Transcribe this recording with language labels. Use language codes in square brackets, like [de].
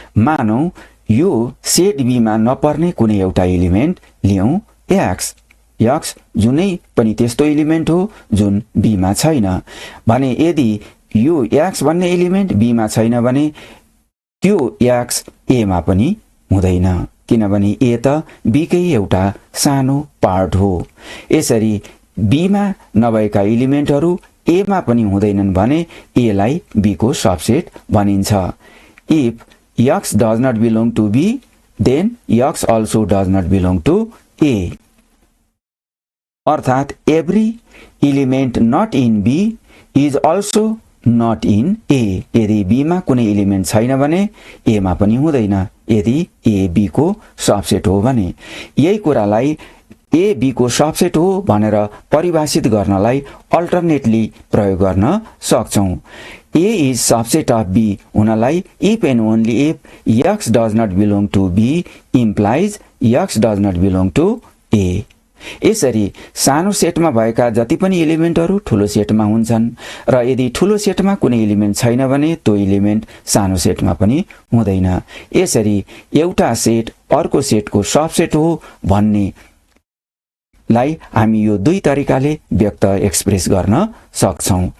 [ne] मानौ यो set be मा नपर्ने कुनै एउटा एलिमेन्ट लियौं x जुनै पनि त्यस्तो एलिमेन्ट हो जुन बी मा छैन भने यदि यो x भन्ने एलिमेन्ट बी मा छैन भने त्यो x ए मा पनि हुँदैन, किनभने ए त बी कै एउटा सानो पार्ट हो। यसरी बी मा नभएका एलिमेन्टहरू ए मा पनि हुँदैनन् भने ए लाई बी को सबसेट भनिन्छ। [en] if x does not belong to B then x also does not belong to A, [ne] अर्थात् [en] Every element not in B is also not in A. [ne] यदि बी मा कुनै एलिमेन्ट छैन भने ए मा पनि हुँदैन यदि ए बी को सबसेट हो भने। यही कुरालाई ए बी को सबसेट हो भनेर परिभाषित गर्नलाई अल्टरनेटली प्रयोग गर्न सक्छौं। [en] A is subset of B [ne] हुनलाई [en] if and only if x does not belong to B implies x does not belong to A। [ne] यसरी सानो सेटमा भएका जति पनि एलिमेन्टहरू ठूलो सेटमा हुन्छन् र यदि ठूलो सेटमा कुनै एलिमेन्ट छैन भने त्यो एलिमेन्ट सानो सेटमा पनि हुँदैन। यसरी एउटा सेट अर्को सेटको सबसेट हो भन्ने लाई हामी यो दुई तरिकाले व्यक्त एक्सप्रेस गर्न सक्छौं।